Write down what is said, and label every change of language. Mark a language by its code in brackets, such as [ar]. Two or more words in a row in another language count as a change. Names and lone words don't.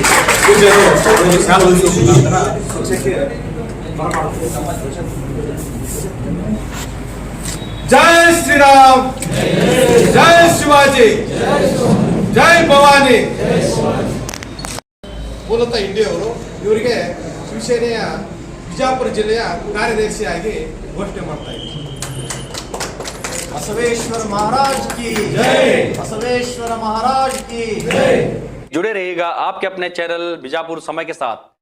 [kn] ಪೂಜ್ಯರು ಅವರಿಗೆ ಶಾಲೆ ಹೊಲಿಸುವ ಮುಖಾಂತರ ಪಕ್ಷಕ್ಕೆ ಜೈ ಶ್ರೀರಾಮ್, ಜೈ ಶಿವಾಜಿ, ಜೈ ಭವಾನಿ. ಮೂಲತಃ ಇಂಡಿಯವರು, ಇವರಿಗೆ ಶಿವಸೇನೆಯ ಬಿಜಾಪುರ ಜಿಲ್ಲೆಯ ಕಾರ್ಯದರ್ಶಿಯಾಗಿ ಘೋಷಣೆ ಮಾಡ್ತಾ ಇದ್ದೀವಿ. [hi] बसवेश्वर महाराज की जय, बसवेश्वर महाराज की जय। जुड़े रहिएगा आपके अपने चैनल बीजापुर समय के साथ।